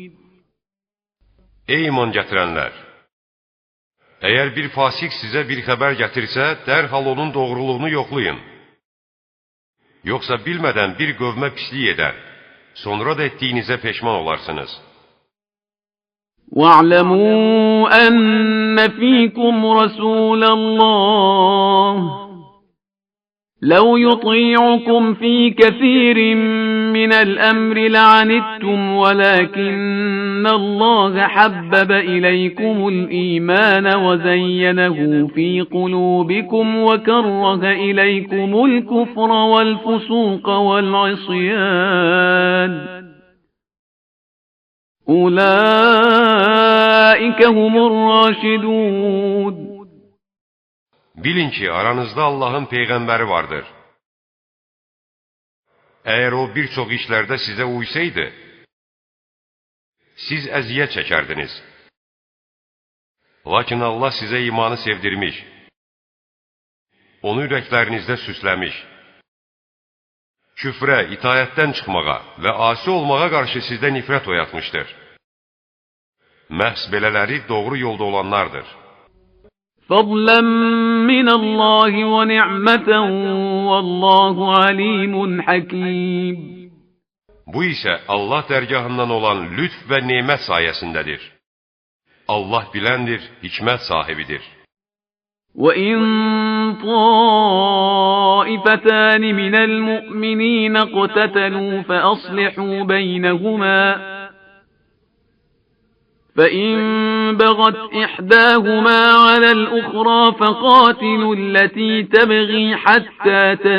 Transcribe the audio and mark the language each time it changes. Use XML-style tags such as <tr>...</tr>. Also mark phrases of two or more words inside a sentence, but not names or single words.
<az>Ey iman gətirənlər! Əgər bir fasik sizə bir xəbər gətirsə, dərhal onun doğruluğunu yoxlayın. Yoxsa bilmədən bir qövmə pislik edər, sonra da etdiyinizə peşman olarsınız.</az> <ar>وَاعْلَمُوا أَنَّ فِيكُمْ رَسُولَ اللَّهِ لَوْ يُطِيعُكُمْ فِي كَثِيرٍ مِّنَ الْأَمْرِ لَعَنِتُّمْ وَلَكِنَّ اللَّهَ حَبَّبَ إِلَيْكُمُ الْإِيمَانَ وَزَيَّنَهُ فِي قُلُوبِكُمْ وَكَرَّهَ إِلَيْكُمُ الْكُفْرَ وَالْفُسُوقَ وَالْعِصْيَانَ أُولَٰئِكَ هُمُ الرَّاشِدُونَ.</ar> <az>Bilin ki, aranızda Allahın Peyğəmbəri vardır. Əgər o bir çox işlərdə sizə uysaydı, siz əziyyət çəkərdiniz. Lakin Allah sizə imanı sevdirmiş, onu ürəklərinizdə süsləmiş, küfrə, itayətdən çıxmağa və asi olmağa qarşı sizdə nifrət oyatmışdır. Məhz belələri doğru yolda olanlardır.</az> <ar>فضلا من الله ونعمة والله عليم حكيم.</ar> <az>Bu isə Allah dərgahından olan lütf və nemət sayəsindədir. Allah biləndir, hikmət sahibidir.</az> <ar>وَإِن طَائِفَتَانِ مِنَ الْمُؤْمِنِينَ اقْتَتَلُوا فَأَصْلِحُوا بَيْنَهُمَا فإن بغت إحداهما على الأخرى فقاتلوا التي تبغي حتى</ar>